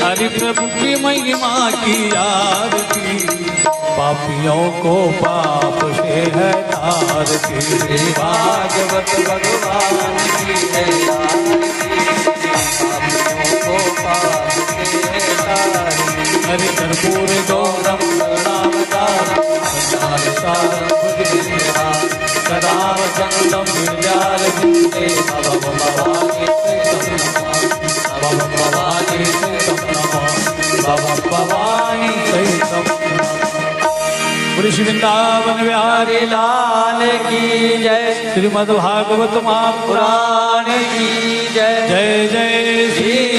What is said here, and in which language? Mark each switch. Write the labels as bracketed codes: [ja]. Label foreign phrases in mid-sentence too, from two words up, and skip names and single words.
[hi] हरि प्रभु की महिमा की आरती, पापियों को पाप से है तारती। भागवत भगवान की है आरती, पापियों को पाप से है तारती। [sa] हरि कर्पूर गौरम करुणावतारम, संसार सारम भुजगेन्द्रहार, सदा वसंतम हृदयारविंदे, भव भवानी सहितं नमः, भव भवानी सहितं नमः। [hi] श्री वृंदावन बिहारी लाल की जय, श्रीमद् भागवत महापुराण की जय। जय जय श्री